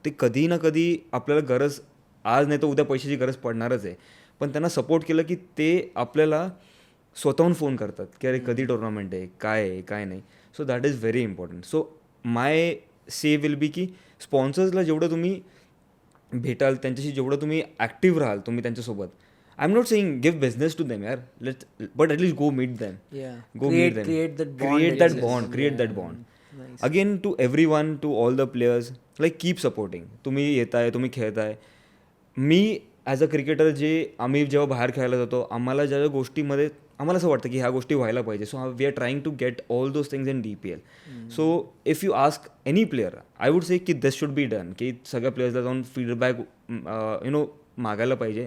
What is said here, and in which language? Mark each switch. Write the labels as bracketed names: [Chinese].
[Marathi] ते कधी ना कधी आपल्याला गरज, आज नाही तर उद्या पैशाची गरज पडणारच आहे, पण त्यांना सपोर्ट केलं की ते आपल्याला स्वतःहून फोन करतात की अरे कधी टुर्नामेंट आहे, काय आहे, काय नाही. [English] So that is very important. So my say will be [Marathi] की स्पॉन्सर्सला जेवढं तुम्ही भेटाल, त्यांच्याशी जेवढं तुम्ही ॲक्टिव्ह राहाल तुम्ही त्यांच्यासोबत, [English] I am not saying give business to them यार, but at least go meet them. Yeah. Go meet them. Create that bond. Create that that exists. bond. Create that Yeah. bond. Nice. Again, to everyone, to all the players, like keep supporting. [Marathi] तुम्ही येताय, तुम्ही खेळताय. मी as a cricketer, आम्ही जेव्हा बाहेर खेळायला जातो, आम्हाला ज्या गोष्टीमध्ये आम्हाला असं वाटतं की ह्या गोष्टी व्हायला पाहिजे, [English] So we are trying to get all those things in DPL. So if you ask any player, I would say की this should be done, [Marathi] की सगळ्या प्लेयर्सला जाऊन फीडबॅक मागायला पाहिजे.